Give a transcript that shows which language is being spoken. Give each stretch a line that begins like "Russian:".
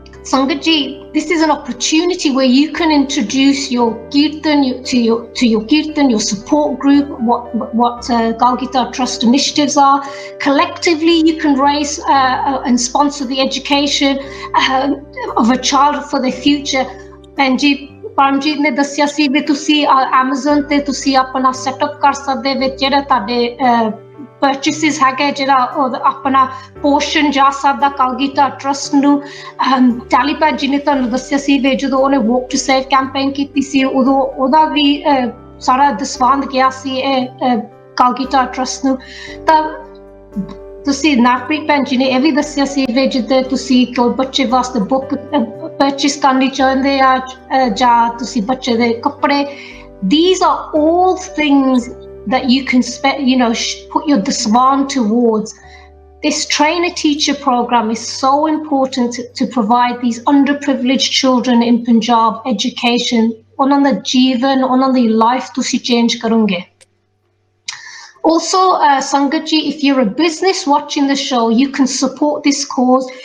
English: Sangat ji, this is an opportunity where you can introduce your Kirtan to your Kirtan, your support group, what Kalagita Trust initiatives are. Collectively, you can raise and sponsor the education of a child for their future.
Punjabi: And Paramjit ਨੇ ਦੱਸਿਆ ਸੀ ਵੀ ਤੁਸੀਂ Amazon ਤੇ ਤੁਸੀਂ ਆਪਣਾ setup ਕਰ ਸਕਦੇ ਵਿੱਚ ਜਿਹੜਾ ਤੁਹਾਡੇ ਪਰਚੇਸਿਸ ਹੈਗੇ, ਜਿਹੜਾ ਆਪਣਾ ਪੋਰਸ਼ਨ ਜਾ ਸਕਦਾ Kalagita Trust ਨੂੰ। ਟੈਲੀ ਭੈਣ ਜੀ ਨੇ ਤੁਹਾਨੂੰ ਦੱਸਿਆ ਸੀ ਵੀ ਜਦੋਂ ਉਹਨੇ ਵੋਕ ਟੂ ਸੇਵ ਕੈਂਪੇਨ ਕੀਤੀ ਸੀ ਉਦੋਂ ਉਹਦਾ ਵੀ ਸਾਰਾ ਦਸਵੰਧ ਗਿਆ ਸੀ Kalagita Trust ਨੂੰ। ਤਾਂ ਤੁਸੀਂ ਨਵਪ੍ਰੀਤ ਭੈਣ ਜੀ ਨੇ ਇਹ ਵੀ ਦੱਸਿਆ ਸੀ ਵੀ ਜਿੱਦਾਂ ਤੁਸੀਂ ਕੋਈ ਬੱਚੇ ਵਾਸਤੇ ਬੁੱਕ ਪਰਚੇਸ ਕਰਨੀ ਚਾਹੁੰਦੇ ਆ ਜਾਂ ਤੁਸੀਂ ਬੱਚੇ ਦੇ ਕੱਪੜੇ,
English: these are all things that you can put your daswan towards. This trainer teacher program is so important to provide these underprivileged children in Punjab education.
Punjabi: ਉਹਨਾਂ ਦਾ ਜੀਵਨ, ਉਹਨਾਂ ਦੀ ਲਾਈਫ ਤੁਸੀਂ ਚੇਂਜ ਕਰੋਗੇ।
English: Also, Sangatji, if you're a business watching the show, you can support this cause.